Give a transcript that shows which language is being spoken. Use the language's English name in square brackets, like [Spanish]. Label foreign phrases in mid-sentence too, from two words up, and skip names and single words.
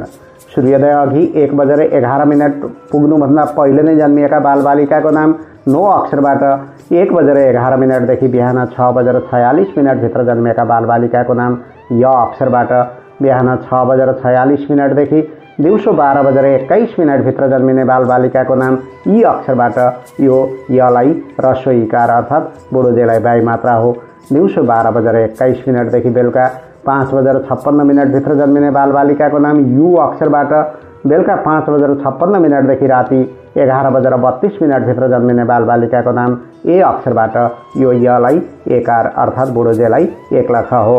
[Nepali] सूर्योदय अघि 1:11 पुग्नुभन्दा पहिले नै जन्मिएका बालबालिकाको नाम 9 अक्षरबाट 1:11 देखि बिहान 6:46 भित्र जन्मिएका बालबालिकाको नाम य अक्षरबाट, बिहान 6:46 देखि दिउँसो 12:21 भित्र जन्मिने बालबालिकाको नाम ई अक्षरबाट, यो यलाई ह्रस्व इकार अर्थात् बुढोजेलाई बाई मात्रा हो। दिउँसो 12:21 देखि बेलुका 5:56 भित्र जन्मिने बालबालिकाको नाम यु अक्षरबाट, बेलुका 5:56 देखि राति 11:32 भित्र जन्मिने बालबालिकाको नाम ए अक्षरबाट, यो यलाई एकार अर्थात् बुढोजेलाई एकलख हो।